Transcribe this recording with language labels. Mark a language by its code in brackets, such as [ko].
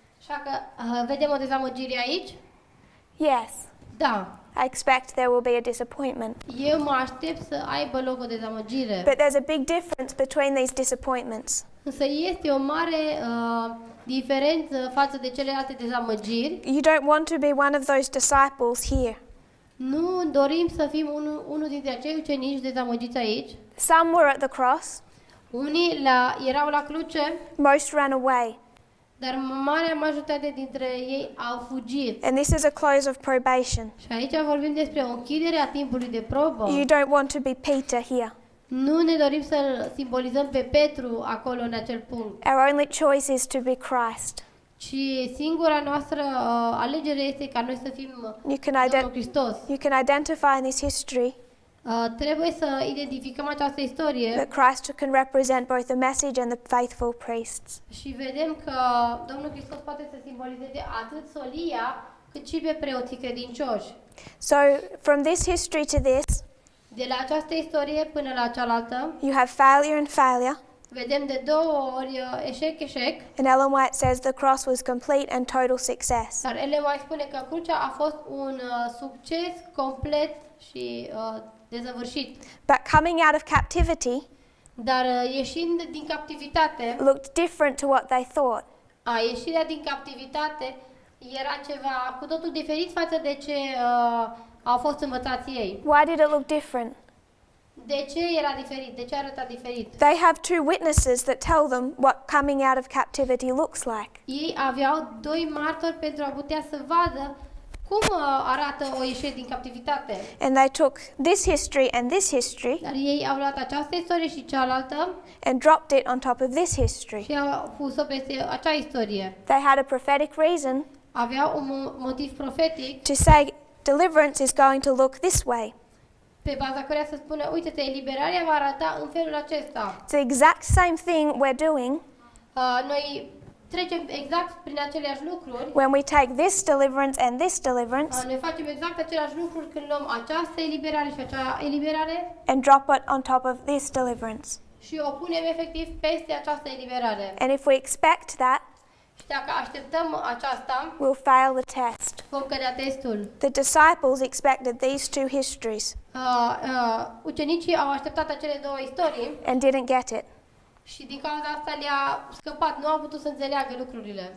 [ro] Așa că vedem o dezamăgire aici? [en] Yes. [ro] Da. [en] I expect there will be a disappointment. [ro] Eu mă aștept să aibă loc o dezamăgire. [en] But there's a big difference between these disappointments. [ro] Însă este o mare diferență față de celelalte dezamăgiri. [en] You don't want to be one of those disciples here. [ro] Nu dorim să fim unul dintre acei ucenici dezamăgiți aici. [en] Some were at the cross, [ro] Unii erau la cruce, [en] most ran away. [ro] dar marea majoritate dintre ei au fugit. [en] And this is a close of probation. [ro] Și aici vorbim despre o închidere a timpului de probă. [en] You don't want to be Peter here. [ro] Nu ne dorim să simbolizăm pe Petru acolo în acel punct, [en] Our only choice is to be Christ. [ro] ci singura noastră alegere este ca noi să fim Domnul Hristos. [en] You can identify in this history [ro] Trebuie să identificăm această istorie [en] that Christ can represent both the message and the faithful priests. [ro] și vedem că Domnul Hristos poate să simbolizeze atât solia cât și pe preoții credincioși. [en] So from this history to this, [ro] De la această istorie până la cealaltă, [en] you have failure and failure. [ro] vedem de 2 ori eșec, [en] And Ellen White says the cross was complete and total success. [ro] dar Ellen White spune că crucea a fost un succes complet și dezăvârșit. [en] But coming out of captivity [ro] Dar ieșind din captivitate, [en] looked different to what they thought. [ro] ieșirea din captivitate Era ceva cu totul diferit față de ce au fost învățați ei. [en] Why did it look different? [ro] De ce era diferit? De ce arăta diferit? [en] They have two witnesses that tell them what coming out of captivity looks like. [ro] Ei aveau doi martori pentru a putea să vadă cum arată o ieșire din captivitate. [en] And they took this history and this history [ro] Dar ei au luat această istorie și cealaltă [en] and dropped it on top of this history. [ro] și au pus-o peste acea istorie. [en] They had a prophetic reason [ro] Aveau un motiv profetic [en] to say deliverance is going to look this way. [ro] pe baza căreia să spună, uite-te, eliberarea va arăta în felul acesta. [en] It's the exact same thing we're doing [ro] Noi trecem exact prin aceleași lucruri. [en] when we take this deliverance and this deliverance [ro] Noi facem exact aceleași lucruri când luăm această eliberare și acea eliberare [en] and drop it on top of this deliverance. [ro] și o punem efectiv peste această eliberare. [en] And if we expect that, [ro] Și dacă așteptăm aceasta, [en] we'll fail the test. [ro] vom cădea testul. [en] The disciples expected these two histories [ro] Ucenicii au așteptat acele două istorii [en] and didn't get it, [ro] și din cauza asta le-a scăpat, nu au putut să înțeleagă lucrurile.